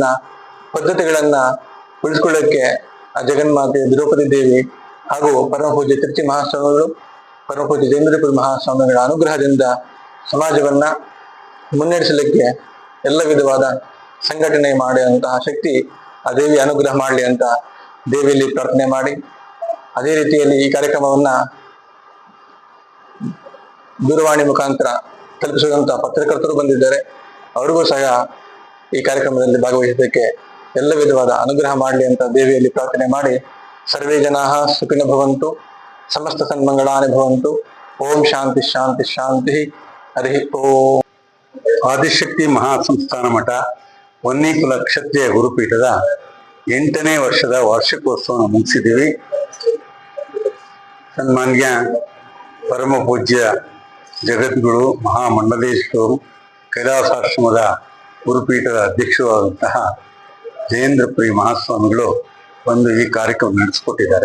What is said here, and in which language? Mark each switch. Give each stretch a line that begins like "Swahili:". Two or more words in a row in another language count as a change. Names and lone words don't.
Kannada: ಪದ್ಧತಿಗಳನ್ನ ಉಳಿಸ್ಕೊಳ್ಳೋಕ್ಕೆ ಆ ಜಗನ್ಮಾತೆ ದ್ರೌಪದಿ ದೇವಿ ಹಾಗೂ ಪರಮ ಪೂಜ್ಯ ತಿರುಚಿ ಮಹಾಸ್ವಾಮಿಗಳು, ಪರಮ ಪೂಜ್ಯ ಜಯೇಂದ್ರಪುರಿ ಮಹಾಸ್ವಾಮಿಗಳ ಅನುಗ್ರಹದಿಂದ ಸಮಾಜವನ್ನ ಮುನ್ನಡೆಸಲಿಕ್ಕೆ ಎಲ್ಲ ವಿಧವಾದ ಸಂಘಟನೆ ಮಾಡುವಂತಹ ಶಕ್ತಿ ಆ ದೇವಿ ಅನುಗ್ರಹ ಮಾಡಲಿ ಅಂತ ದೇವಿಯಲ್ಲಿ ಪ್ರಾರ್ಥನೆ ಮಾಡಿ, ಅದೇ ರೀತಿಯಲ್ಲಿ ಈ ಕಾರ್ಯಕ್ರಮವನ್ನ ದೂರವಾಣಿ ಮುಖಾಂತರ ತಲುಪಿಸುವಂತಹ ಪತ್ರಕರ್ತರು ಬಂದಿದ್ದಾರೆ. ಅವರಿಗೂ ಸಹ ಈ ಕಾರ್ಯಕ್ರಮದಲ್ಲಿ ಭಾಗವಹಿಸಲಿಕ್ಕೆ ಎಲ್ಲ ವಿಧವಾದ ಅನುಗ್ರಹ ಮಾಡಲಿ ಅಂತ ದೇವಿಯಲ್ಲಿ ಪ್ರಾರ್ಥನೆ ಮಾಡಿ,
Sanskrit: ಸರ್ವೇ ಜನಾಃ ಸುಖಿನೋ ಭವಂತು, ಸಮಸ್ತ ಸನ್ಮಂಗಳಾನಿ ಭವಂತು. ಓಂ ಶಾಂತಿ ಶಾಂತಿ ಶಾಂತಿ. ಹರಿ ಓಂ.
Kannada: ಆದಿಶಕ್ತಿ ಮಹಾಸಂಸ್ಥಾನ ಮಠ ವನ್ಯಕುಲ ಕ್ಷತ್ರಿಯ ಗುರುಪೀಠದ 8ನೇ ವರ್ಷದ ವಾರ್ಷಿಕೋತ್ಸವ ಮುಗಿಸಿದ್ದೀವಿ. ಸನ್ಮಾನ್ಯ ಪರಮ ಪೂಜ್ಯ ಜಗದ್ಗುರು ಮಹಾಮಂಡಲೇಶ್ವರು ಕೈಲಾಸಾಶ್ರಮದ ಗುರುಪೀಠದ ಅಧ್ಯಕ್ಷರಾದಂತಹ ಜಯೇಂದ್ರಪುರಿ ಮಹಾಸ್ವಾಮಿಗಳು ಬಂದು ಈ ಕಾರ್ಯಕ್ರಮ ನಡೆಸಿಕೊಟ್ಟಿದ್ದಾರೆ.